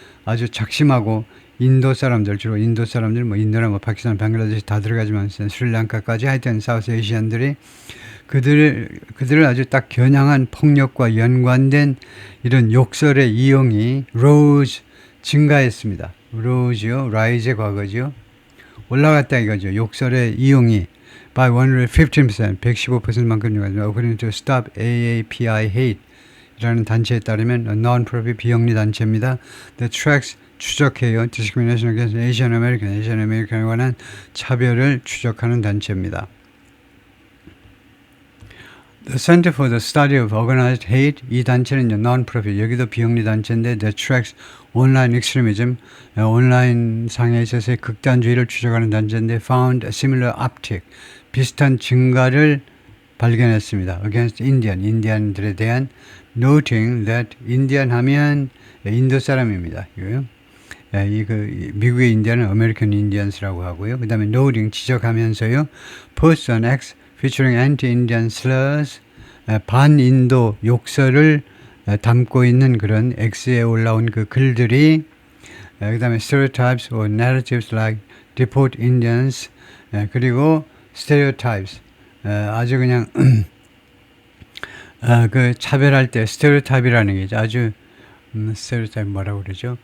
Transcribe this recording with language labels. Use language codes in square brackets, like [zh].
[ko] 아주 작심하고 인도 사람들, 주로 인도 사람들, 뭐 인도나 파키스탄, 방글라데시 다 들어가지만 스리랑카까지 하여튼 사우스 아시안들이 그들을 아주 딱 겨냥한 폭력과 연관된 이런 욕설의 이용이 [en] rose, [ko] 증가했습니다. rose요, rise의 과거죠. 올라갔다 이거죠. 욕설의 이용이 by 115%, 115%만큼 증가했습니다. [en] According to [ko] Stop AAPI Hate 라는 단체에 따르면 [en] non-profit [ko] 비영리 단체입니다. [en] The tracks [ko] 추적해요. [en] Discrimination against Asian American [ko] 에 관한 차별을 추적하는 단체입니다. The Center for the Study of Organized Hate, 이 단체는 [en] non-profit, [ko] 여기도 비영리 단체인데 [en] The tracks online extremism, [ko] 온라인 상에 있어서의 극단주의를 추적하는 단체인데 [en] found a similar uptick, [ko] 비슷한 증가를 발견했습니다. [en] Against [ko] 인디안들에 대한 [en] noting that [ko] 인디안 하면 인도 사람입니다. 이거요. 미국의 인디안은 American Indians라고 하고요. 그 다음에 noting 지적하면서요. [en] Posts on X featuring anti-Indian slurs, [ko] 반인도 욕설을 담고 있는 그런 X에 올라온 그 글들이 그 다음에 [en] stereotypes or narratives like deport Indians, [ko] 그리고 stereotypes, 아주 그냥 그 차별할 때 스테레오타입이라는 게 아주 스테레오타입 뭐라고 그러죠?